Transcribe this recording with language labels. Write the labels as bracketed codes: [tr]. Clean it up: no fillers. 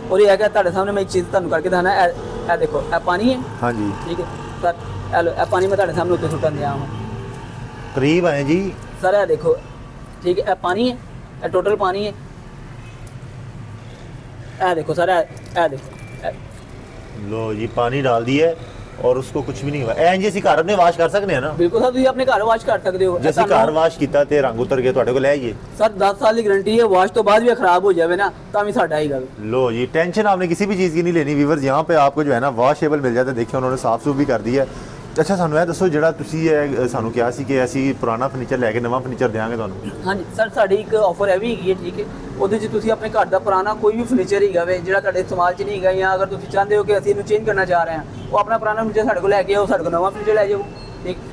[pa] ਔਰ ਇਹ ਹੈਗਾ ਤੁਹਾਡੇ ਸਾਹਮਣੇ ਮੈਂ ਇੱਕ ਚੀਜ਼ ਤੁਹਾਨੂੰ ਕਰਕੇ ਦਿਖਾਣਾ, ਇਹ ਦੇਖੋ, ਇਹ ਪਾਣੀ ਹੈ, ਹਾਂਜੀ, ਠੀਕ ਹੈ ਸਰ। ਇਹ ਲਓ, ਇਹ ਪਾਣੀ ਮੈਂ ਤੁਹਾਡੇ ਸਾਹਮਣੇ ਉੱਤੇ ਸੁੱਟਣ ਦਿਆ ਹਾਂ ਕਰੀਬ ਆਏ ਜੀ। ਸਰ। ਇਹ ਦੇਖੋ, ਠੀਕ ਹੈ, ਇਹ ਪਾਣੀ ਹੈ, ਇਹ ਟੋਟਲ ਪਾਣੀ ਹੈ। ਇਹ ਦੇਖੋ सर, ਇਹ देखो, [hi] लो जी, पानी डाल दिया और उसको कुछ भी नहीं हुआ। [pa] ਐਂ ਜੀ ਅਸੀਂ ਘਰ ਆਪਣੇ ਵਾਸ਼ ਕਰ ਸਕਦੇ ਹਾਂ ਨਾ? ਬਿਲਕੁਲ ਸਰ, ਤੁਸੀਂ ਆਪਣੇ ਘਰ ਵਾਸ਼ ਕਰ ਸਕਦੇ ਹੋ। ਜੇ ਅਸੀਂ ਘਰ ਵਾਸ਼ ਕੀਤਾ ਤੇ ਰੰਗ ਉਤਰ ਗਿਆ, ਤੁਹਾਡੇ ਕੋਲ ਲੈ ਆਈਏ? ਸਰ 10 ਸਾਲ ਦੀ ਗਾਰੰਟੀ है, वाश तो बाद भी खराब हो जाए ना ਤਾਂ ਵੀ ਸਾਡਾ ਹੀ ਗੱਲ। [hi] लो जी, टेंशन आपने किसी भी चीज़ की नहीं लेनी व्यूअर्स, यहाँ पे आपको जो है ना वॉशेबल मिल जाता है। देखिए उन्होंने साफ सूफ भी कर दिया है। [pa] ਅੱਛਾ, ਸਾਨੂੰ ਇਹ ਦੱਸੋ, ਜਿਹੜਾ ਤੁਸੀਂ ਇਹ ਸਾਨੂੰ ਕਿਹਾ ਸੀ ਕਿ ਅਸੀਂ ਪੁਰਾਣਾ ਫਰਨੀਚਰ ਲੈ ਕੇ ਨਵਾਂ ਫਰਨੀਚਰ ਦੇਵਾਂਗੇ ਤੁਹਾਨੂੰ। ਹਾਂਜੀ ਸਰ, ਸਾਡੀ ਇੱਕ ਆਫਰ ਇਹ ਵੀ ਹੈਗੀ ਹੈ, ਠੀਕ ਹੈ। ਉਹਦੇ 'ਚ ਤੁਸੀਂ ਆਪਣੇ ਘਰ ਦਾ ਪੁਰਾਣਾ ਕੋਈ ਵੀ ਫਰਨੀਚਰ ਹੈਗਾ ਵੇ ਜਿਹੜਾ ਤੁਹਾਡੇ ਇਸਤੇਮਾਲ 'ਚ ਨਹੀਂ ਹੈਗਾ, ਜਾਂ ਅਗਰ ਤੁਸੀਂ ਚਾਹੁੰਦੇ ਹੋ ਕਿ ਅਸੀਂ ਇਹਨੂੰ ਚੇਂਜ ਕਰਨਾ ਚਾਹ ਰਹੇ ਹਾਂ, ਉਹ ਆਪਣਾ ਪੁਰਾਣਾ ਫਰਨੀਚਰ ਸਾਡੇ ਕੋਲ ਲੈ ਕੇ ਆਓ, ਸਾਡੇ ਕੋਲ ਨਵਾਂ ਫਰਨੀਚਰ ਲੈ ਜਾਓ, ਠੀਕ।